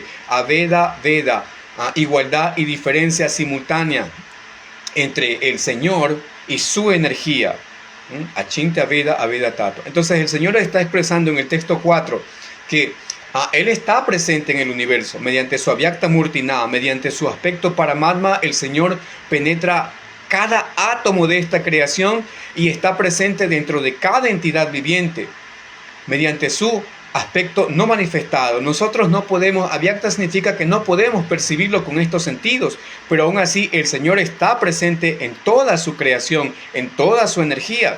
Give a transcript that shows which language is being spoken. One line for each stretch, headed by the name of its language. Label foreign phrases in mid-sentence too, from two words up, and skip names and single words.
Sanskrit: Aveda, Veda,
Spanish: igualdad y diferencia simultánea entre el Señor y su energía.
Sanskrit: Achintya Veda Aveda Tattva.
Spanish: Entonces el Señor está expresando en el texto 4 que Él está presente en el universo mediante su
Sanskrit: avyakta murtina,
Spanish: mediante su aspecto paramatma. El Señor penetra cada átomo de esta creación y está presente dentro de cada entidad viviente mediante su aspecto no manifestado. Nosotros no podemos, avyakta significa que no podemos percibirlo con estos sentidos, pero aún así el Señor está presente en toda su creación, en toda su energía.